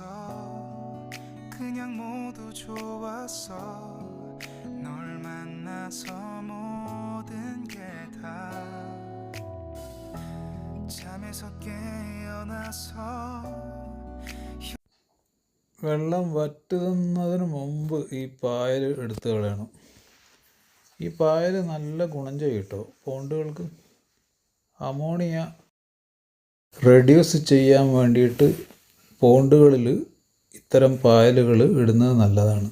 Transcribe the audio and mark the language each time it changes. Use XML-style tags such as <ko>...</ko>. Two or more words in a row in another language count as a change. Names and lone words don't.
<ko>그냥 모두 좋았어. 널 만나서 모든 게 다 잠에서 깨어나서.</ko> <ml>വെള്ളം വറ്റുന്നതിന് മുമ്പ് ഈ പായൽ എടുത്ത് കളയണം. ഈ പായൽ നല്ല ഗുണം ചെയ്യും കേട്ടോ പോണ്ടുകൾക്ക്.</ml> <en>ammonia reduce</en> <ml>ചെയ്യാൻ വേണ്ടിയിട്ട് പോണ്ടുകളിൽ ഇത്തരം പായലുകൾ ഇടുന്നത് നല്ലതാണ്.</ml>